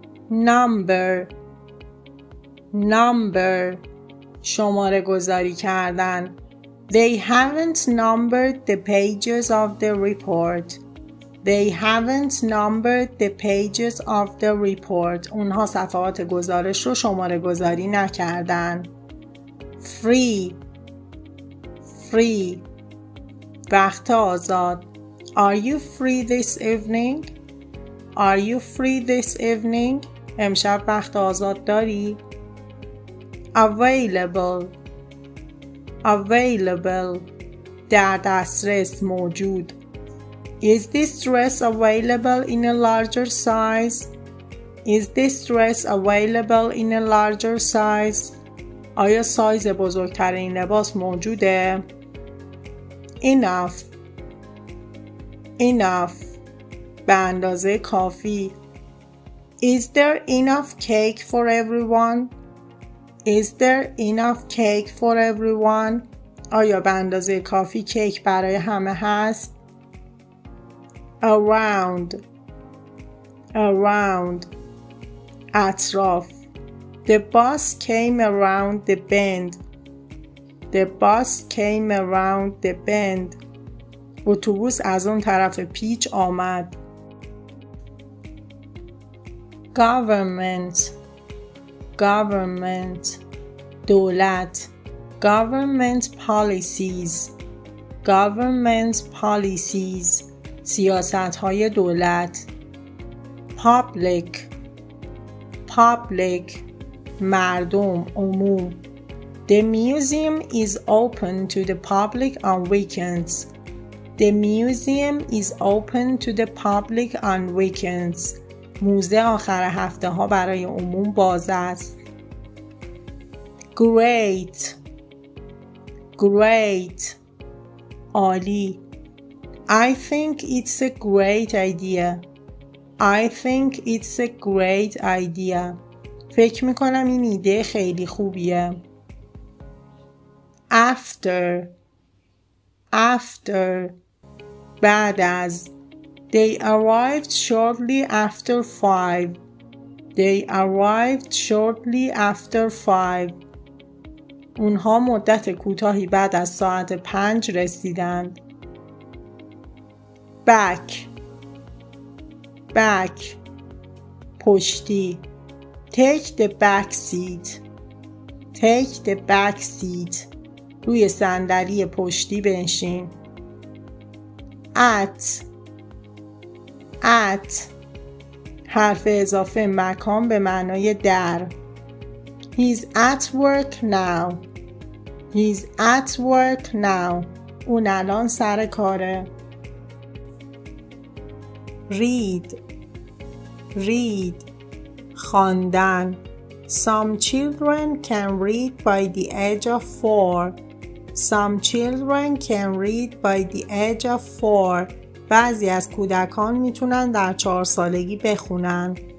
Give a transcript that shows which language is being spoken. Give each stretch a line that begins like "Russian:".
English: number number
Persian: شماره گذاری کردن.
English: They haven't numbered the pages of the report. They haven't numbered the pages of the report.
Persian: اونها صفحات گزارش رو شماره گذاری نکردن.
English: Free free
Persian: وقت آزاد.
English: Are you free this evening? Are you free this evening?
Persian: امشب وقت آزاد داری؟
English: Available available
Persian: در دسترس موجود.
English: Is this dress available in a larger size? Is this dress available in a larger size?
Persian: آیا سایز بزرگتر این لباس موجوده؟
English: Enough enough
Persian: به اندازه کافی.
English: Is there enough cake for everyone? Is there enough cake for everyone?
Persian: آیا به اندازه کافی کیک برای همه هست؟
English: Around around
Persian: اطراف.
English: The bus came around the bend. The bus came around the bend.
Persian: اتوبوس از اون طرف پیچ آمد.
English: Government government دولت. Government policies government policies
Persian: سیاست‌های دولت.
English: Public public
Persian: مردم، عموم.
English: The museum is open to the public on weekends. The museum is open to the public on weekends.
Persian: موزه آخر هفته ها برای عموم باز است.
English: Great great عالی. I think it's a great idea. I think it's a great idea.
Persian: فکر میکنم این ایده خیلی خوبیه.
English: After after
Persian: بعد از.
English: They arrived shortly after 5. They arrived shortly after 5.
Persian: اونها مدت کوتاهی بعد از ساعت 5 رسیدند.
English: Back back پشتی. Take the back seat. Take the back seat.
Persian: روی صندلی پشتی بنشین. At حرف اضافه مکان به معنای در.
English: He's at work now. He's at work now.
Persian: اون الان سر کاره.
English: read خواندن. Some children can read by the age of 4. Some children can read by the age of 4.
Persian: بعضی از کودکان میتونن در 4 سالگی بخونن.